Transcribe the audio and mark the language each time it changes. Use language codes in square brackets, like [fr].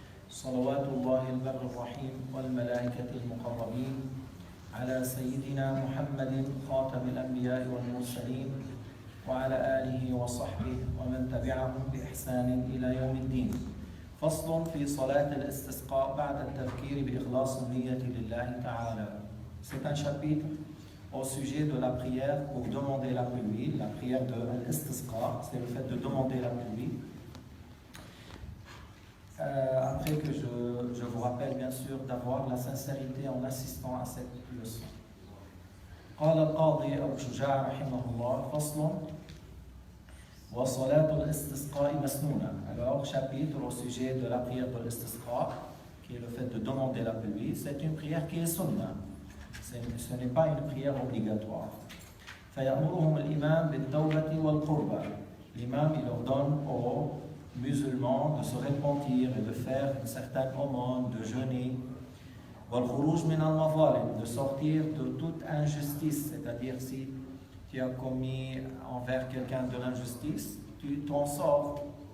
[ar] صلوات الله البر الرحيم والملائكة المقربين على سيدنا محمد خاتم الأنبياء والمرسلين وعلى آله وصحبه ومن تبعهم بإحسان إلى يوم الدين. فصل في صلاة الاستسقاء بعد التذكير بإخلاص النية لله تعالى. [fr] C'est un chapitre au sujet de la prière pour demander la pluie, la prière de l'istisqa, c'est le fait de demander la pluie. Après que je vous rappelle bien sûr d'avoir la sincérité en assistant à cette leçon. [ar] قال القاضي أبو شجاع رحمه الله فصل وصلاة الاستسقاء مسنونة. [fr] Alors chapitre au sujet de la prière de l'istisqa, qui est le fait de demander la pluie, c'est une prière qui est sunna. Ce n'est pas une prière obligatoire. [ar] فيأمرهم الإمام بالتوبة والقربة. [fr] L'imam il ordonne aux musulmans de se repentir et de faire une certaine aumône, de jeûner. [ar] والخروج من المظالم, [fr] de sortir de toute injustice, c'est-à-dire si tu as commis envers quelqu'un de l'injustice, tu t'en sors.